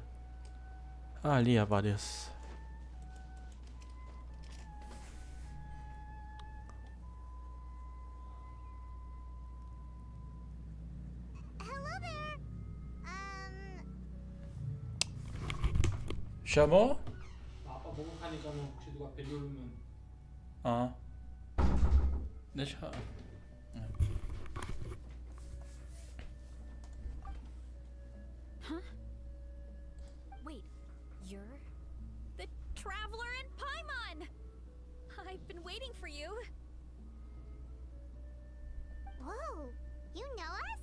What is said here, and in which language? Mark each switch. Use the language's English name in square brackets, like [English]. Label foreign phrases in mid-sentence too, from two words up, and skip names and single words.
[Portuguese] Ah, ali há várias. [English] Hello there. [Portuguese] chamou? [Korean] 아빠 목욕하니까는 혹시 누가 벨 누르면 아. [Portuguese] deixa. Huh? [English] Wait, you're the traveler in Paimon! I've been waiting for you. Whoa, you know us?